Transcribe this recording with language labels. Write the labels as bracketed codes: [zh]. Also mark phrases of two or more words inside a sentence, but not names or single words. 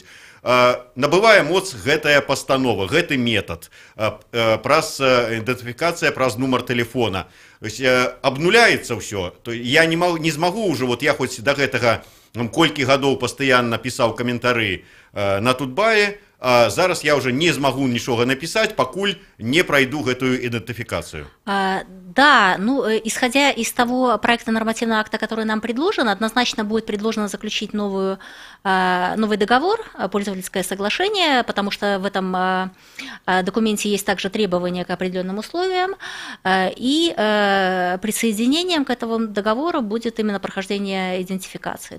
[be] Набывае моц гэтая пастанова, гэты метад, праз ідэнтыфікацыя праз нумар тэлефона. Абнуляецца ўсё. Я не змагу ўжо, вот я хоць да гэтага колькі гадоў пастаянна пісаў каментары на Тутбае, а зараз я уже не змагу нічога написать, пакуль не пройду гэтую идентификацию. [ru] Да, ну, исходя из того проекта нормативного акта, который нам предложен, однозначно будет предложено заключить новый договор, пользовательское соглашение, потому что в этом документе есть также требования к определенным условиям, и присоединением к этому договору будет именно прохождение идентификации.